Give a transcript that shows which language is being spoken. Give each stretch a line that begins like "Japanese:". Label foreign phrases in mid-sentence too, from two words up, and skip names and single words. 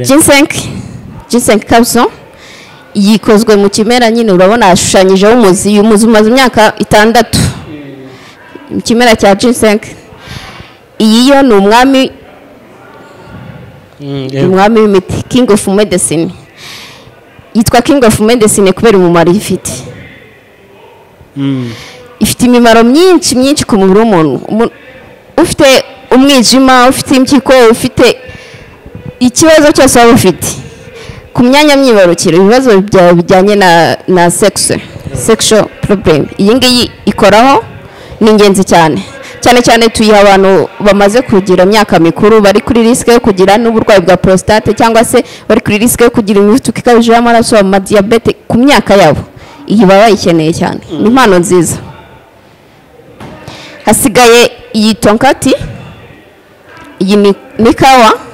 Kinyarwanda: Ginseng capsule yikozwe mu kimera, nyine urabona ashushanyijeho umuzi umaze imyaka 6 mu kimera cya ginseng. Iyi yo ni umwami w'imiti,
English: king of medicine.
Kinyarwanda: Yitwa
English: king of medicine
Kinyarwanda: kubera umumaro ifite. Ifite imimaro myinshi ku mubiri w'umuntu. Ufite umwijima, ufite impyiko, ufite ikibazo cyose waba ufite ku myanya myibarukiro, ibibazo bijyanye na
English: sexual problem,
Kinyarwanda: iyi ngiyi ikoraho. Ni ingenzi cyane tuyiha abantu bamaze kugira imyaka mikuru, bari kuri risk yo kugira n'uburwayi bwa prostate cyangwa se bari kuri risk yo kugira imivuduko ikabije y'amaraso, ama diabete ku myaka yabo. Iyi baba bayikeneye cyane, ni impano nziza. Hasigaye iyi tonkati, iyi ni kawa.